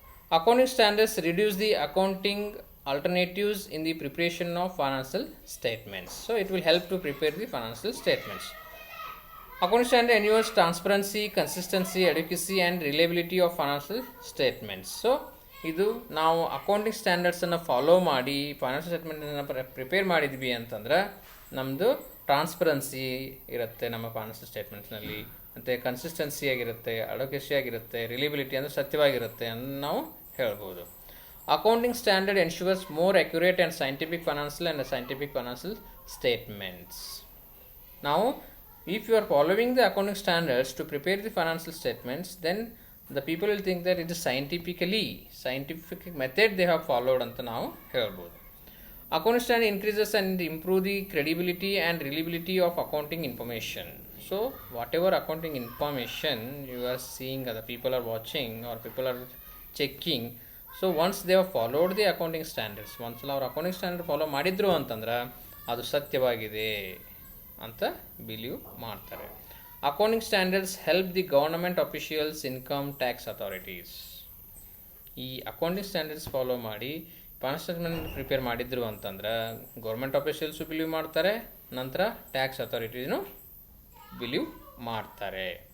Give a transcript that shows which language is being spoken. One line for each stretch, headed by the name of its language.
English: Accounting standards reduce the accounting alternatives in the preparation of financial statements. So it will help to prepare the financial statements. Accounting standard ensures transparency, consistency, adequacy and reliability of financial statements.
Kannada: So ಇದು ನಾವು accounting ಸ್ಟ್ಯಾಂಡರ್ಡ್ಸನ್ನು follow ಮಾಡಿ financial ಸ್ಟೇಟ್ಮೆಂಟನ್ನು prepare ಮಾಡಿದ್ವಿ ಅಂತಂದ್ರೆ ನಮ್ಮದು transparency ಇರುತ್ತೆ ನಮ್ಮ financial ಸ್ಟೇಟ್ಮೆಂಟ್ಸ್ನಲ್ಲಿ, ಮತ್ತು ಕನ್ಸಿಸ್ಟೆನ್ಸಿ ಆಗಿರುತ್ತೆ, ಅಡೋಕೆಸಿ ಆಗಿರುತ್ತೆ, ರಿಲಿಬಿಲಿಟಿ ಅಂದರೆ ಸತ್ಯವಾಗಿರುತ್ತೆ ಅಂತ ನಾವು ಹೇಳ್ಬೋದು.
English: Accounting standard ensures more accurate and scientific financial statements. ನಾವು if you are following the accounting standards to prepare the financial statements, then the people will think that it is scientific method they have followed
Kannada: anta ನಾವು ಹೇಳ್ಬೋದು.
English: Accounting standard increases and improve the credibility and reliability of accounting information. So whatever accounting information you are seeing, other people are watching or people are checking, so once they have followed the accounting standards, once
Kannada: ಅವರು accounting standard follow ಮಾಡಿದ್ರು ಅಂತಂದ್ರೆ ಅದು ಸತ್ಯವಾಗಿದೆ ಅಂತ believe ಮಾಡ್ತಾರೆ.
English: Accounting standards help the government officials, income tax authorities.
Kannada: ಈ accounting standards follow ಮಾಡಿ financial statement prepare ಮಾಡಿದ್ರು ಅಂತಂದ್ರೆ ಗೌರ್ಮೆಂಟ್ ಅಫಿಷಿಯಲ್ಸು ಬಿಲೀವ್ ಮಾಡ್ತಾರೆ, ನಂತರ ಟ್ಯಾಕ್ಸ್ ಅಥಾರಿಟೀಸ್ನು ಬಿಲೀವ್ ಮಾಡ್ತಾರೆ.